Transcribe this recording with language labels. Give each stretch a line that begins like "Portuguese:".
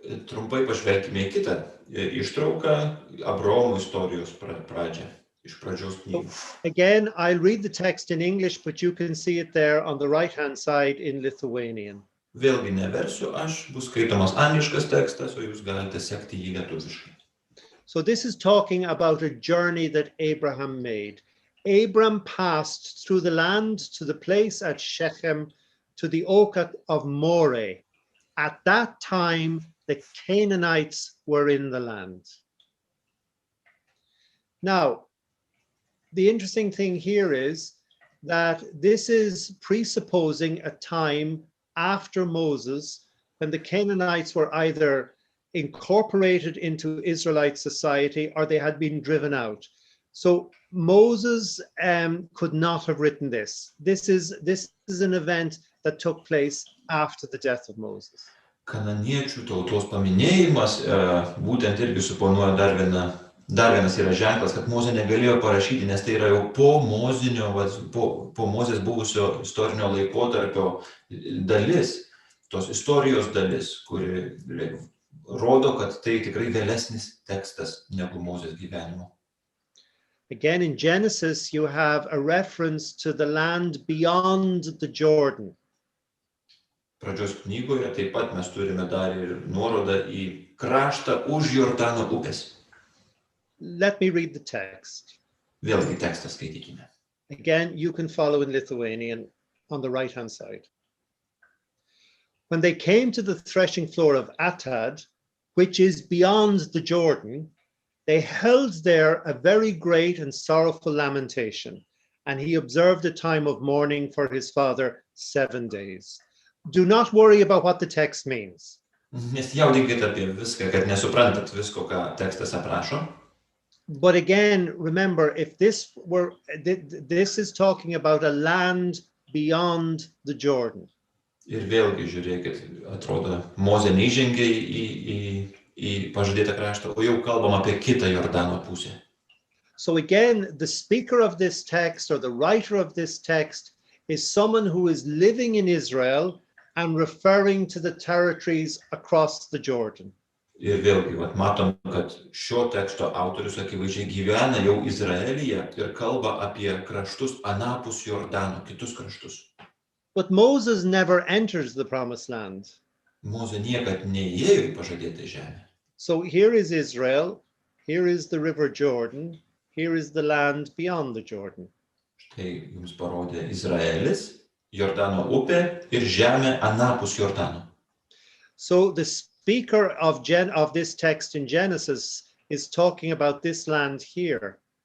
Lithuanian: Trumpai pažvelkime į kitą ištrauką Abraomo istorijos pradžią, iš pradžios knygos.
English: Again, I'll read the text in English, but you can see it there on the right-hand side in Lithuanian.
Lithuanian: Vėlgi neversiu aš, bus skaitomas angliškas tekstas, o jūs galite sekti jį lietuviškai.
English: So this is talking about a journey that Abraham made. Abram passed through the land to the place at Shechem, to the oak of Moreh. At that time, the Canaanites were in the land. Now, the interesting thing here is that this is presupposing a time after Moses when the Canaanites were either incorporated into Israelite society or they had been driven out. So Moses could not have written this. This is an event that took place after the death of Moses.
Lithuanian: Kananiečių tautos paminėjimas būtent irgi suponuoja dar vienas yra ženklas, kad Mozė negalėjo parašyti, nes tai yra jau po Mozės buvusio istorinio laikotarpio dalis, tos istorijos dalis, kuri rodo, kad tai tikrai vėlesnis tekstas negu Mozės gyvenimo.
English: Again, in Genesis, you have a reference to the land beyond the Jordan.
Lithuanian: Pradžios knygoje taip pat mes turime dar ir nuorodą į kraštą už Jordano upės.
English: Let me read the text.
Lithuanian: Vėlgi tekstą skaitykime.
English: Again, you can follow in Lithuanian on the right-hand side. When they came to the threshing floor of Atad, which is beyond the Jordan, they held there a very great and sorrowful lamentation, and he observed a time of mourning for his father 7 days. Do not worry about what the text means.
Lithuanian: Nesijaudinkite apie viską, kad nesuprantat visko, ką tekstas aprašo.
English: But again, remember, if this were, this is talking about a land beyond the Jordan.
Lithuanian: Ir vėlgi žiūrėkit, atrodo, Mozė neįžengė į pažadėtą kraštą, o jau kalbam apie kitą Jordano pusę.
English: So again, the speaker of this text or the writer of this text is someone who is living in Israel and referring to the territories across the Jordan.
Lithuanian: Ir vėlgi, matom, kad šio teksto autorius akivaizdžiai gyvena jau Izraelyje ir kalba apie kraštus anapus Jordano, kitus kraštus.
English: But Moses never enters the promised land.
Lithuanian: Mozė niekad neįėjo į pažadėtą žemę.
English: So here is Israel, here is the river Jordan, here is the land beyond the Jordan.
Lithuanian: Štai jums parodė Izraelis, Jordano upė ir žemė anapus Jordano.
English: So the speaker of this text in Genesis is talking about this land here.